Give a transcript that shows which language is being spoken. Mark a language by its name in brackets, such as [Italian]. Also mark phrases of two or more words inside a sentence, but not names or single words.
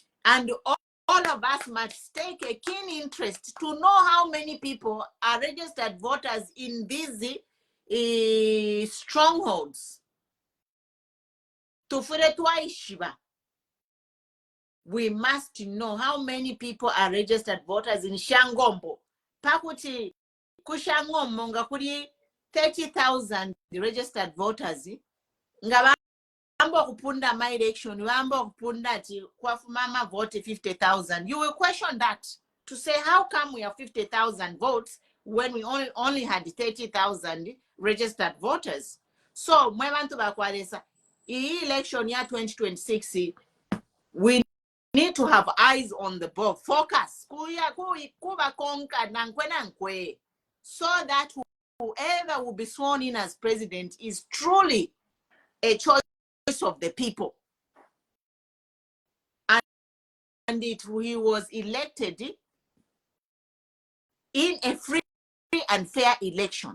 [English] And all of us must take a keen interest to know how many people are registered voters in these strongholds. We must know how many people are registered voters in Shangombo. [Bemba] Pakuti kushangombo nga kuri 30,000 [English] registered voters. [Bemba] Nga bamba kupunda my election, bamba kupunda ti kwafumama vote 50,000. [English] You will question that to say how come we have 50,000 votes when we only had 30,000 registered voters. So [Bemba] mwebantu bakwalesa election ya 2026 [English] we need to have eyes on the ball, focus, so that whoever will be sworn in as president is truly a choice of the people. And he was elected in a free and fair election.